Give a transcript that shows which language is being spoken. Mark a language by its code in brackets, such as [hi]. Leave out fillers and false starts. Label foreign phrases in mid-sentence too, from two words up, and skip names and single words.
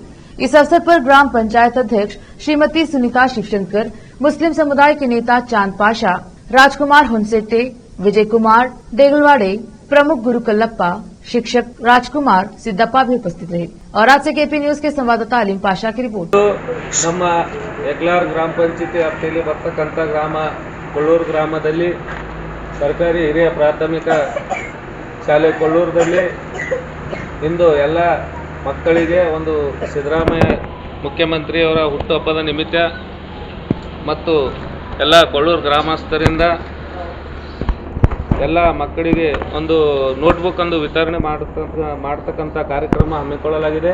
[hi] इस अवसर पर ग्राम पंचायत अध्यक्ष श्रीमती सुनीता शिवशंकर, मुस्लिम समुदाय के नेता चांद पाशा, राजकुमार हुनसेटे, विजय कुमार देगलवाड़े, प्रमुख गुरु कल्लप्पा, शिक्षक राजकुमार सिद्धप्पा भी उपस्थित रहे। और आज से केपी न्यूज के संवाददाता अलीम पाशा की रिपोर्ट। [kn] ನಮ್ಮ एकलार ग्राम पंचायत ವ್ಯಾಪ್ತಿಯಲ್ಲಿ ಬರ್ತಕ್ಕಂಥ ಗ್ರಾಮ ಕೊಳ್ಳೂರು ಗ್ರಾಮದಲ್ಲಿ ಸರ್ಕಾರಿ ಹಿರಿಯ ಪ್ರಾಥಮಿಕ ಶಾಲೆ ಕೊಳ್ಳೂರದಲ್ಲಿ ಇಂದು ಎಲ್ಲ ಮಕ್ಕಳಿಗೆ ಒಂದು ಸಿದ್ದರಾಮಯ್ಯ ಮುಖ್ಯಮಂತ್ರಿಯವರ ಹುಟ್ಟುಹಬ್ಬದ ನಿಮಿತ್ತ ಮತ್ತು ಎಲ್ಲ ಕೊಳ್ಳೂರು ಗ್ರಾಮಸ್ಥರಿಂದ ಎಲ್ಲ ಮಕ್ಕಳಿಗೆ ಒಂದು ನೋಟ್ಬುಕ್ ಒಂದು ವಿತರಣೆ ಮಾಡತಕ್ಕಂಥ ಕಾರ್ಯಕ್ರಮ ಹಮ್ಮಿಕೊಳ್ಳಲಾಗಿದೆ।